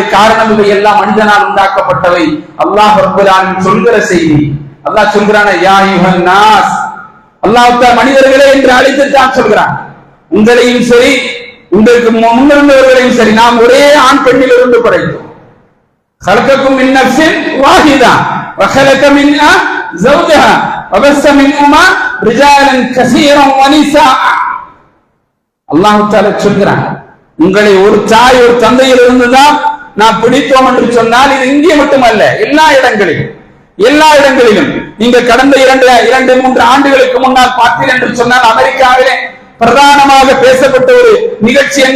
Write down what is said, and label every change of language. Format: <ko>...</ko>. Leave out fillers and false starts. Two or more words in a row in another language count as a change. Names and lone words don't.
<ta>காரணம் இவை எல்லாம் மனிதனால் உண்டாக்கப்பட்டவை.</ta> <ar>الله رب العالمين</ar> <ta>சொல்கிற செய்தி. அல்லாஹ் சொல்கிறான்,</ta> <ar>يا أيها الناس,</ar> <ta>அல்லாஹ் மனிதர்களே என்று அழைத்துத்தான் சொல்கிறான். உங்களையும் சரி, உங்களுக்கு முன்னிருந்தவர்களையும் சரி, நாம் ஒரே ஆண் பெண்ணில் இருந்து படைத்தோம்.</ta> <ar>خلقكم من نفس واحدة وخلق منها زوجها وبث منهما رجالا كثيرا ونساء. الله تعالى</ar> <ta>சொல்கிறான், உங்களை ஒரு தாய் ஒரு தந்தையில் இருந்துதான் நாம் பிடித்தோம் என்று சொன்னால், இது இங்கே மட்டுமல்ல, எல்லா இடங்களிலும் நீங்கள் கடந்த 2-3 ஆண்டுகளுக்கு முன்னால் பார்த்தீர்கள் என்று சொன்னால், அமெரிக்காவிலே பிரதானமாக பேசப்பட்ட ஒரு நிகழ்ச்சி என்ன?</ta>